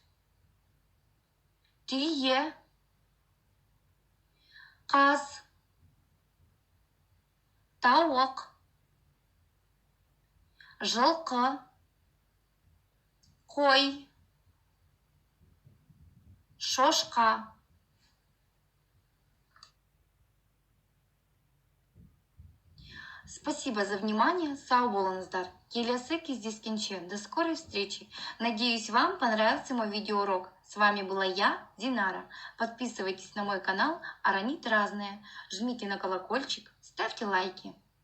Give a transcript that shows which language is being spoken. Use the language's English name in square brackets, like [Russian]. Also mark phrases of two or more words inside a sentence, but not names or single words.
[Kazakh] Түйе. Қаз. Тауық. Жылқы. Қой. Шошқа. [Russian] Спасибо за внимание. [Kazakh] Сау болыңыздар. Келесі кездескенше. [Russian] До скорой встречи. Надеюсь, вам понравился мой видеоурок. С вами была я, Динара. Подписывайтесь на мой канал Аранит Разное. Жмите на колокольчик, ставьте лайки.